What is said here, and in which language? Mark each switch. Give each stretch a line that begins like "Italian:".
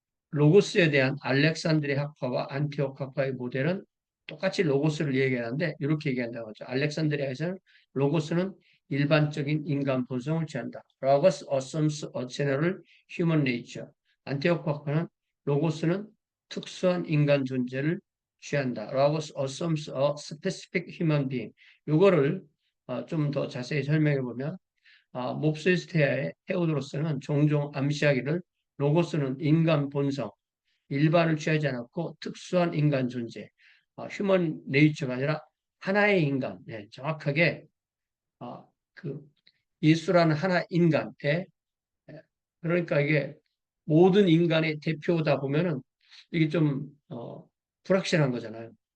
Korean: 로고스에 대한 알렉산드리아 학파와 안티오크 학파의 모델은 똑같이 로고스를 얘기하는데 이렇게 얘기한다고 하죠. 알렉산드리아에서는 로고스는 일반적인 인간 본성을 취한다.
English: Logos assumes a general human nature.
Korean: 안티오크 학파는 로고스는 특수한 인간 존재를 취한다.
English: Logos assumes a specific human being.
Korean: 이거를 좀 더 자세히 설명해 보면 몹세스테아의 테오도로스는 종종 암시하기를 로고스는 인간 본성, 일반을 취하지 않았고 특수한 인간 존재, 휴먼 네이처가 아니라 하나의 인간, 네, 정확하게 그 예수라는 하나 인간에 그러니까 이게 모든 인간의 대표다 보면은 이게 좀 불확실한 거잖아요.